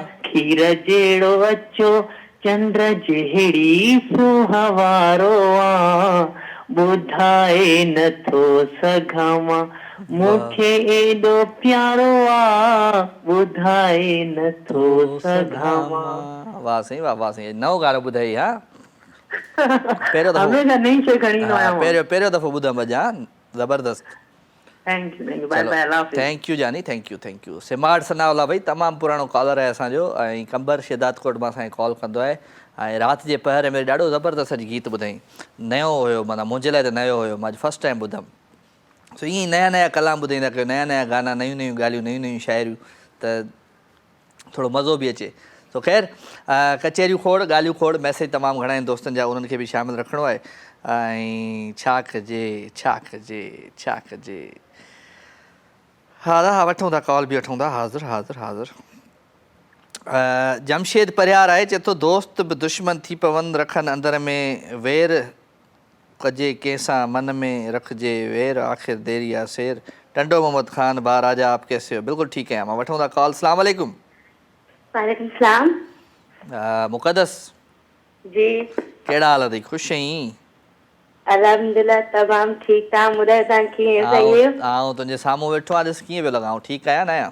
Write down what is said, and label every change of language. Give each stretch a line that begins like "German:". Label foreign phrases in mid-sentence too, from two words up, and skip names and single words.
Sindhi: खीर जहिड़ो अछो चंद्र जहिड़ी सुहावारो आ, ॿुधाए नथो सघां मां, मूंखे एॾो प्यारो आ, ॿुधाए नथो सघां मां। वाह साईं, वाह वाह साईं, नओं गानो ॿुधाई। हा पहिरियों दफ़ो, हमेशह नई शइ खणी ईंदो आहियां। पहिरियों दफ़ो ॿुधमि अॼु। हा ज़बरदस्त।
English: Thank you, bye bye,
Arabic: الله حافظ.
English: Thank you jaani, thank you thank you.
Sindhi: सिमाड़ सनावला भाई तमामु पुराणो कॉलर आहे असांजो, ऐं कंबर शिदात कोट मां असांखे कॉल कंदो आहे। ऐं राति जे पहर में ॾाढो ज़बरदस्त अॼु गीत ॿुधाई, नयो हुयो, माना मुंहिंजे लाइ त नयो हुयो, मां अॼु
English: first time
Sindhi: ॿुधमि। सो ईअं ई नया नया कलाम ॿुधाईंदा कयो, नया नया गाना, नयूं नयूं ॻाल्हियूं, नयूं नयूं शाइरियूं, त थोरो मज़ो बि अचे। सो ख़ैर कचहरियूं खोड़, ॻाल्हियूं खोड़, मैसेज तमामु घणा आहिनि दोस्तनि जा, उन्हनि खे बि शामिलु रखिणो आहे। ऐं छा कजे छा कजे छा कजे। हा हा वठूं था, कॉल बि वठूं था। हाज़िर हाज़िर हाज़िर। जमशेद परियार आहे, चए थो दोस्त बि दुश्मन थी पवनि, रखनि अंदर में वेर, कजे कंहिंसां मन में रखिजे वेर, आख़िर देरी आहे शेर।
Hindi: टंडो मोहम्मद ख़ान बा राजा, आप कैसे हो?
Sindhi: बिल्कुलु ठीकु आहियां मां। वठूं था कॉल।
Arabic: سلام عليكم. وعليكم السلام.
Sindhi: मुक़दस जी, कहिड़ा हाल अथई? ख़ुशि आहीं? अल्हम्दुलिल्लाह तमामु ठीकु। तव्हां ॿुधायो तव्हां कीअं? सही आहियो? आउं तुंहिंजे साम्हूं वेठो आहे, ॾिस कीअं पियो लॻाऊं, ठीकु आहियां न आहियां?